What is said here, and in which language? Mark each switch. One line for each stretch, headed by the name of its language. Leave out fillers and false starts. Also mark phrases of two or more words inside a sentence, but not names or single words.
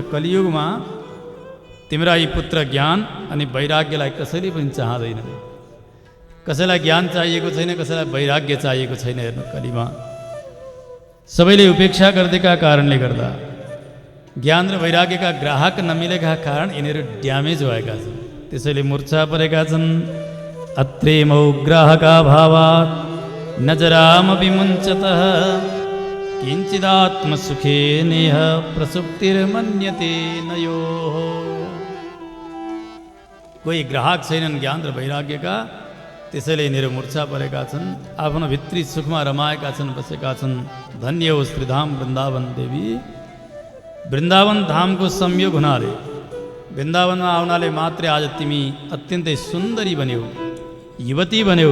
Nepali: कलियुगमा तिम्रा यी पुत्र ज्ञान अनि वैराग्यलाई कसैले पनि चाहँदैनन्। कसैलाई ज्ञान चाहिएको छैन, कसैलाई वैराग्य चाहिएको छैन। हेर्नु, कलिमा सबैले उपेक्षा गरिदिएका कारणले गर्दा, ज्ञान र वैराग्यका ग्राहक नमिलेका कारण यिनीहरू ड्यामेज भएका छन्। त्यसैले मूर्छा परेका छन्।
Sanskrit: अत्रेमौ ग्राहका भावात् नजरामपि मुञ्चतः किञ्चिदात्मसुखे नेह प्रसुप्तिर्मन्यते नयोः।
Nepali: कोही ग्राहक छैनन् ज्ञान र वैराग्यका, त्यसैले यिनीहरू मूर्छा परेका छन्। आफ्नो भित्री सुखमा रमाएका छन्, बसेका छन्। धन्य हो श्रीधाम वृन्दावन देवी। वृन्दावन धामको संयोग हुनाले, वृन्दावनमा आउनाले मात्रै आज तिमी अत्यन्तै सुन्दरी बन्यौ, युवती बन्यौ।